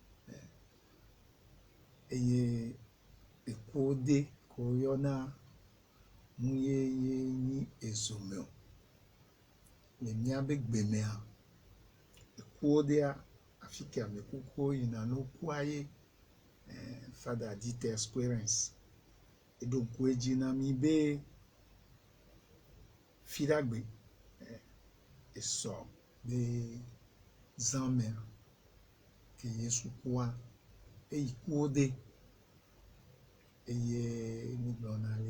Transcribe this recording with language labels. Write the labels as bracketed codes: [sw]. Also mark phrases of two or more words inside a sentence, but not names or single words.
[ee] eye ekuwo de ko yɔna nu ye nyi ezomeo le miabe gbemea ekuwo dea afi ke amekukuwo yina no kua ye Father dit experience eɖo ŋku edzi na mi be fiɖagbe esɔ be zãmea ke Yesu kua eyi kuwo de eye migblɔna le